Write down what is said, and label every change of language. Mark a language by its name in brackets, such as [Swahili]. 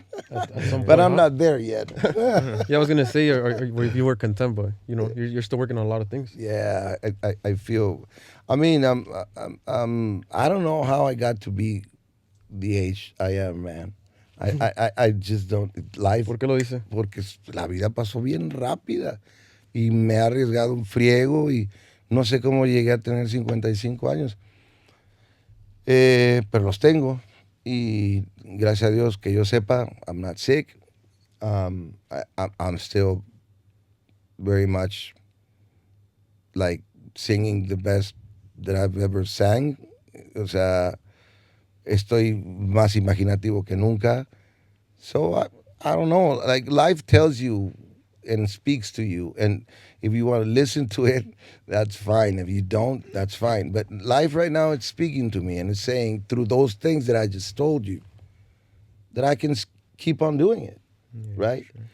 [English] At some But point, I'm huh? not there yet. Yeah, I was gonna say, or if you were content, but you're still working on a lot of things. Yeah, I feel. I mean, I don't know how I got to be the age I am, man. I just don't. Life, [Spanish] ¿Por qué lo dice? porque la vida pasó bien rápida y me ha arriesgado un friego y no sé cómo llegué a tener 55 años. Pero los tengo y gracias a Dios que yo sepa, [English] I'm not sick. I'm still very much like singing the best that I've ever sang. [Spanish] O sea, estoy más imaginativo que nunca. [English] So I don't know. Like life tells you and speaks to you, and if you want to listen to it, that's fine. If you don't, that's fine. But life right now, it's speaking to me, and it's saying through those things that I just told you that I can keep on doing it, right?